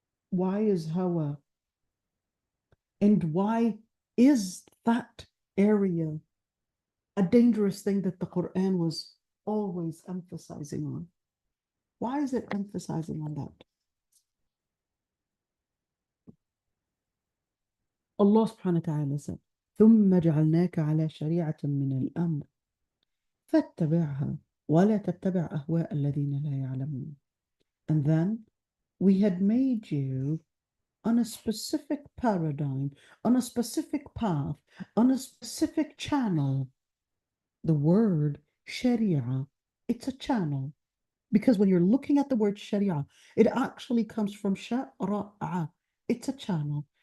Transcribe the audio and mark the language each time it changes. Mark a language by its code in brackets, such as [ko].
[en] Why is hawa? And why is that area a dangerous thing that the Quran was always emphasizing on? Why is it emphasizing on that? Allah subhanahu wa ta'ala said, [ar] ثم جعلناك على شريعة من الأمر فاتبعها ولا تتبع أهواء الذين لا يعلمون. [en] And then we had made you on a specific paradigm, on a specific path, on a specific channel. The word Sharia, it's a channel. Because when you're looking at the word Sharia, it actually comes from Shara'a. It's a channel.